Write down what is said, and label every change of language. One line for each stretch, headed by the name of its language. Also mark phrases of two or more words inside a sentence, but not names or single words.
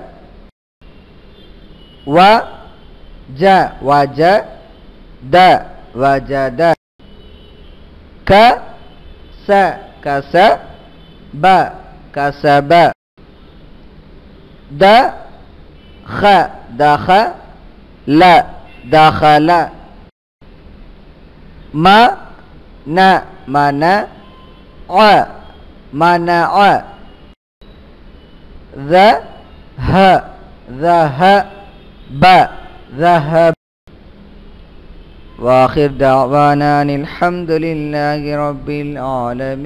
Arabic: و، ج وج، د وجد، ك، س كس، ب كسب, ذ، ه ذه، ل ذهل، م، ن من، ع منع, ذ, ه ذهب، ذهب. وآخر دعوانا الحمد لله رب العالمين.